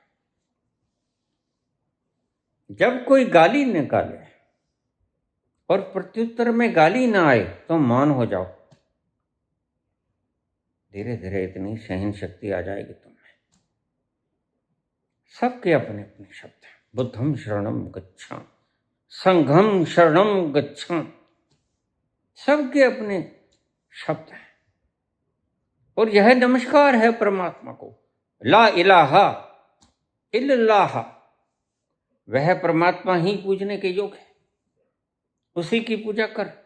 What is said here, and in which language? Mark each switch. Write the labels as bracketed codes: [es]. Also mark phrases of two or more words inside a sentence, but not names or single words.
[hi] जब कोई गाली निकाले और प्रत्युत्तर में गाली ना आए, तो मौन हो जाओ। धीरे धीरे इतनी सहन शक्ति आ जाएगी तुम्हें। सबके अपने अपने शब्द हैं। [pi] बुद्धम शरणम गच्छामि, संघम शरणम गच्छामि, [hi] सबके अपने शब्द हैं। और यह नमस्कार है परमात्मा को। [ar] لا إله إلا الله, [hi] वह परमात्मा ही पूजने के योग्य है, उसी की पूजा कर।